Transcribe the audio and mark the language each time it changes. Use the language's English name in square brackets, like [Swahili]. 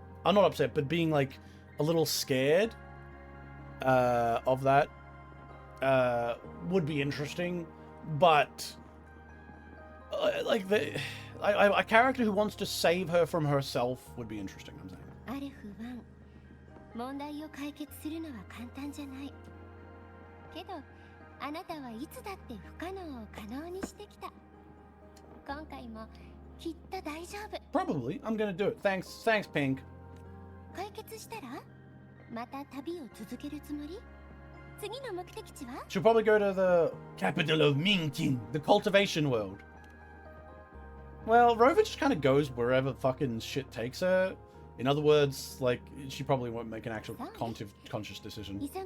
[English] I'm not upset, but being like a little scared of that would be interesting. But like a character who wants to save her from herself would be interesting, I'm saying. [Japanese] 問題を解決するのは簡単じゃない。けど、あなたはいつだって不可能を可能にしてきた。今回もきっと大丈夫。 [English] Probably, I'm gonna do it. Thanks, Pink. [Japanese] 解決したら、また旅を続けるつもり？次の目的地は？ [English] She'll probably go to the capital of Mingqing, the cultivation world. Well, Rover just kind of goes wherever fucking shit takes her. In other words, like, she probably won't make an actual conscious decision.